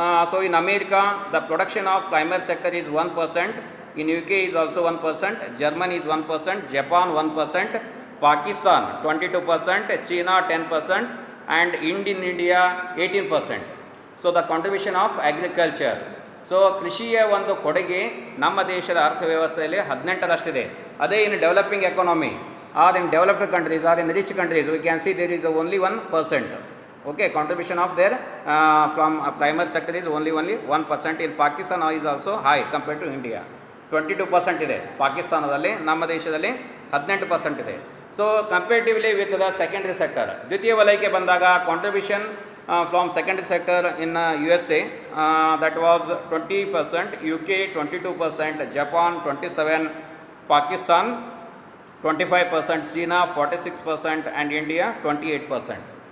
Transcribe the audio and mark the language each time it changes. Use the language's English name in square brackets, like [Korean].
[English] So in America, the production of primary sector is 1%, in UK is also 1%, Germany is 1%, Japan 1%, Pakistan 22%, China 10%, and India 18%. So the contribution of agriculture. [Kannada] So ಕೃಷಿಯ ಒಂದು ಕೊಡುಗೆ ನಮ್ಮ ದೇಶದ ಅರ್ಥವ್ಯವಸ್ಥೆಯಲ್ಲಿ 18ರಷ್ಟಿದೆ. [English] ಅದೇ in developing economy or in developed countries or in rich countries we can see there is only 1%. Okay, contribution of their from primary sector is only 1%. In Pakistan is also high compared to India. 22% [Kannada] ಇದೆ ಪಾಕಿಸ್ತಾನದಲ್ಲಿ. ನಮ್ಮ ದೇಶದಲ್ಲಿ 18% ಇದೆ. [English] so comparatively with the secondary sector, [Kannada] ದ್ವಿತೀಯ ವಲಯಕ್ಕೆ ಬಂದಾಗ [English] Contribution from secondary sector in USA that was 20%, UK 22%, Japan 27%, Pakistan 25%, China 46% and India 28%.